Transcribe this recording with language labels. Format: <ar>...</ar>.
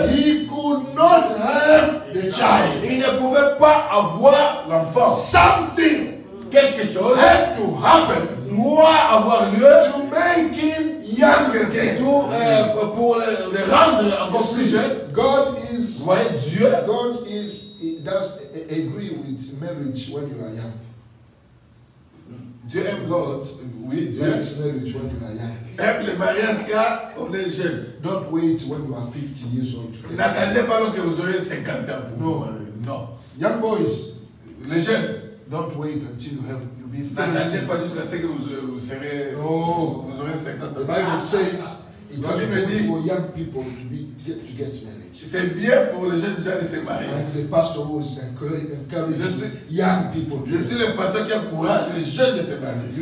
<en>he could not have the</en> <fr>il</fr> <en>child.</en> <fr>ne pouvait pas avoir l'enfant.</fr> <en>Something</en> <fr>Quelque chose</fr> <en>had to happen</en> <fr>doit avoir lieu</fr> <en>to make him young again.</en> <fr>pour le rendre encore plus jeune.</fr> <en>God</en> <fr>Vous</fr> <en>is,</en> <fr>voyez, Dieu,</fr> <en>he does agree with marriage when you are young.</en> <fr>Dieu aime God, oui, Dieu</fr> <en>Likes marriage when you are young.</en> <fr>aime le mariage car on est jeune.</fr> <en>Don't wait when you are 50 years old to get married.</en> <fr>N'attendez pas lorsque vous aurez 50 ans. Non. Non.</fr> <en>Young boys,</en> <fr>Les jeunes,</fr> <en>don't wait until you be</en> <fr>n'attendez</fr> <en>30.</en> <fr>pas jusqu'à ce que vous serez,</fr> <en>No.</en> <fr>vous aurez 50</fr> <en>The</en> <fr>ans.</fr> <en>Bible says it</en> <fr>La</fr> <en>is</en> <fr>Bible dit-</fr> <en>good for young people to get married.</en> <fr>C'est bien pour les jeunes gens de se marier.</fr> <en>I'm the pastor who is encouraging young people to</en> <fr>Je suis le pasteur qui encourage les jeunes de se marier.</fr>